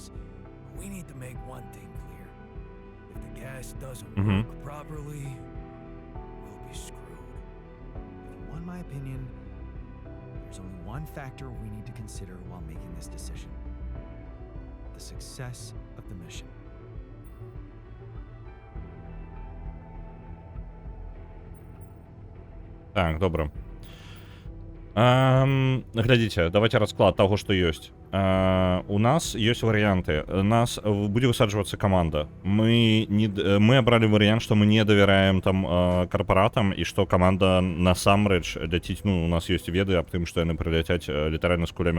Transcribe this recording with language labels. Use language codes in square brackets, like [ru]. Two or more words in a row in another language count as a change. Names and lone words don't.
[en] We need to make one thing clear. If the gas doesn't work properly, we'll be screwed. If you want my opinion, there's only one factor we need to consider while making this decision. The success of the mission. [be] Так, добра. Глядзіце, давайте расклад таго, што ёсць. У нас ёсць варыянты. Нас будзе высаджвацца каманда. Мы абралі варыянт, што мы не давяраем там карпаратам і што каманда насамрэч ляціць, ну, у нас ёсць веды аб тым, што яны прыляцяць літаральна з кулямётамі.